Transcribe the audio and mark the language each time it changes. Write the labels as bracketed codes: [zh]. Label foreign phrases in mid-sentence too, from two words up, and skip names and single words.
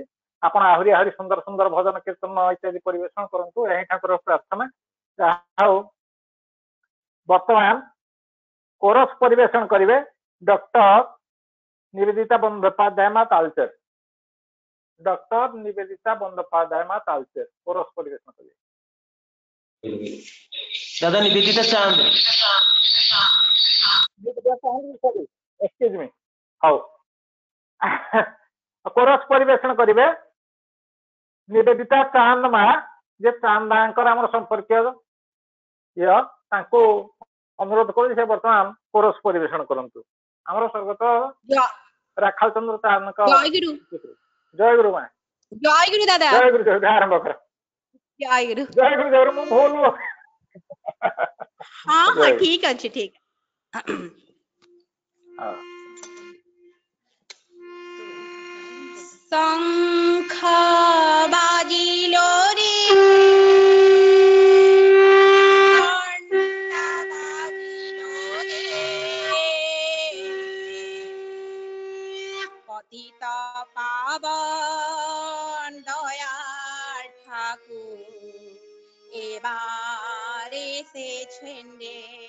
[or] ଆପଣ ଆହୁରି ଆହୁରି ସୁନ୍ଦର ସୁନ୍ଦର ଭଜନ କୀର୍ତ୍ତନ ଇତ୍ୟାଦି ପରିବେଷଣ କରନ୍ତୁ, ଏହା ଠାକୁର ପ୍ରାର୍ଥନା। ଯାହା ହଉ, ବର୍ତ୍ତମାନ କୋରସ ପରିବେଷଣ କରିବେ ଡକ୍ଟର ନିବେଦିତା ବନ୍ଦୋପାଧ୍ୟାୟ ମା ତାଳଚେର। ଡକ୍ଟର ନିବେଦିତା ବନ୍ଦୋପାଧ୍ୟାୟ ମା ତାଳଚେର କୋରସ ପରିବେଷଣ କରିବେ। [hi] दादा निवेदिता चांद [en] excuse me. [or] ହଉ କୋରସ ପରିବେଷଣ କରିବେ ନିବେଦିତା ଚାନ୍ଦ ମା, ଯେ ଚାନ୍ଦ ମାଙ୍କର ଆମର ସମ୍ପର୍କୀୟ ତାଙ୍କୁ ଅନୁରୋଧ କରୁଛି ସେ ବର୍ତ୍ତମାନ କୋରସ ପରିବେଷଣ କରନ୍ତୁ। ଆମର ସ୍ୱର୍ଗତ ରାଖାଲ ଚନ୍ଦ୍ର ଚାନ୍ଦଙ୍କ ଜୟଗୁରୁ ଜୟଗୁରୁ ମା। ଜୟଗୁରୁ ଦାଦା ଜୟଗୁରୁ ଜୟଗୁରୁ ଆରମ୍ଭ କର। ଜୟଗୁରୁ ଜୟଗୁରୁ ଜୟଗୁରୁ ମୁଁ ଭୁଲ ହଁ ହଁ ଠିକ ଅଛି ଠିକ। [bn] শঙ্খ বাজিল রে ঘণ্টা বাজিল রে পতিত পাবন দয়ার ঠাকুর এবার এসেছেন রে।